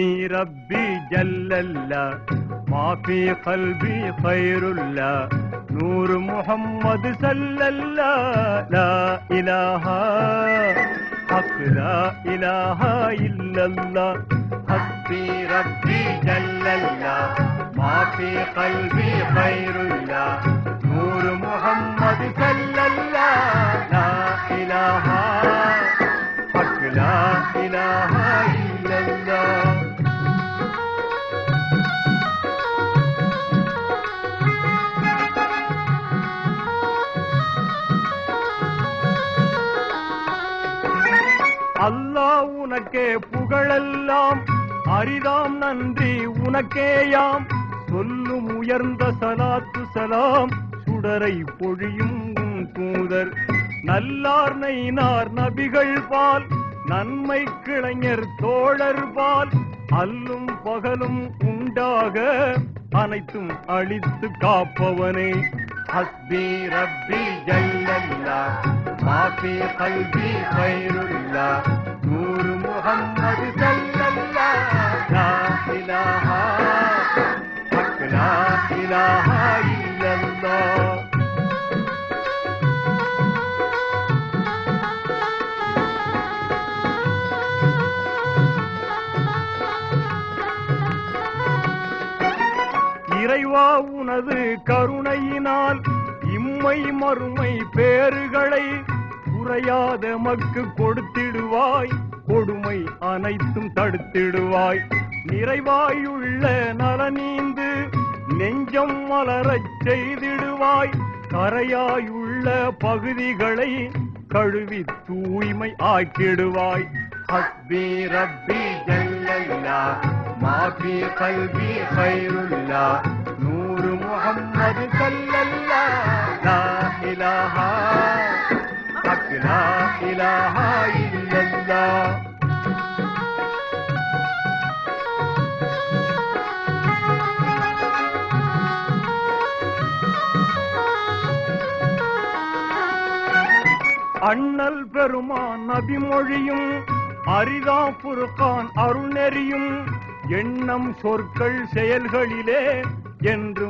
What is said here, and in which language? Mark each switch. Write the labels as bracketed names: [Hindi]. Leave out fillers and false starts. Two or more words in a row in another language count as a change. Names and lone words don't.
[Arabic] ربي جل الله ما في قلبي خير الله نور محمد صلى الله لا إله حق لا إله إلا الله حسبي ربي جل الله ما في قلبي خير الله نور محمد صلى الله لا إله حق لا إله إلا الله [Tamil] அல்லாஹ் உனக்கே புகழெல்லாம் அரிதாம் நன்றி உனக்கேயாம் சொல்லும் உயர்ந்த சலாத்து சலாம் சுடரை பொழியும் தூதர் நல்லார் நைனார் நபிகள் பால் நன்மை கிளைஞர் தோழர் பால் அல்லும் பகலும் உண்டாக அனைத்தும் அழித்து காப்பவனே [Arabic] حسبي ربي جل الله ما في قلبي خير الله نور محمد صلى الله لا إله حق لا إله إلا الله [Tamil] இறைவா உனது கருணையினால் இம்மை மறுமை பேறுகளை குறையாத மக்கு கொடுத்திடுவாய் கொடுமை அனைத்தும் தடுத்திடுவாய் நிறைவாயுள்ள நலனீந்து நெஞ்சம் மலரச் செய்திடுவாய் கரையாயுள்ள பகுதிகளை கழுவி தூய்மை ஆக்கிடுவாய் [Arabic] حسبي ربي جل الله ما في قلبي خير الله نور محمد صلى الله لا إله حق لا إله إلا الله [Tamil] அண்ணல் பெருமான் நபி மொழியும் அரிதா புர்கான் அருள்நெறியும் எண்ணம் சொற்கள் செயல்களிலே என்றும்